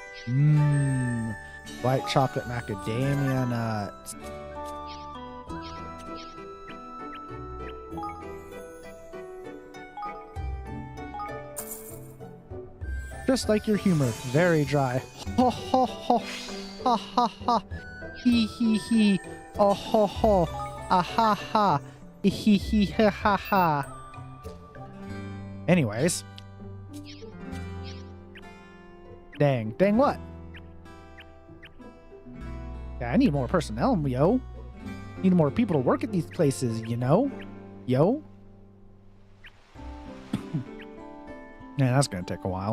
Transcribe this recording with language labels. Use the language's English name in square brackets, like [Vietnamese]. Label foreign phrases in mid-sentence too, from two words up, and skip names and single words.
[English] White chocolate macadamia nuts. Just like your humor, very dry. Ho ho ho, ha ha ha, hee hee hee, oh ho ho, ah ha ha, hee hee ha ha ha. Anyways. Dang what? Yeah, I need more personnel, yo. Need more people to work at these places, you know? Yo? Yeah, that's gonna take a while.